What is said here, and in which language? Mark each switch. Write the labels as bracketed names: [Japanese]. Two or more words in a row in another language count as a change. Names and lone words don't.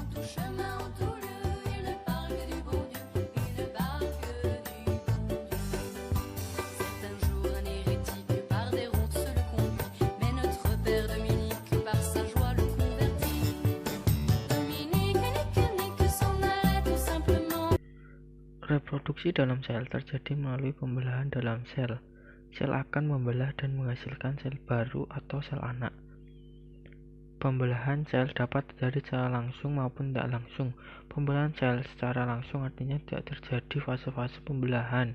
[French] chemin en tout lieu, il ne parle que du bon Dieu, il ne parle que du bon Dieu. C'est un jour un hérétique par des routes se le conduit, mais notre père Dominique par sa joie le convertit. Dominique, nique, s'en allait tout simplement. [Indonesian] Reproduksi dalam sel terjadi melalui pembelahan dalam sel. Sel akan membelah dan menghasilkan sel baru atau sel anak. Pembelahan sel dapat terjadi secara langsung maupun tidak langsung. Pembelahan sel secara langsung artinya tidak terjadi fase-fase pembelahan.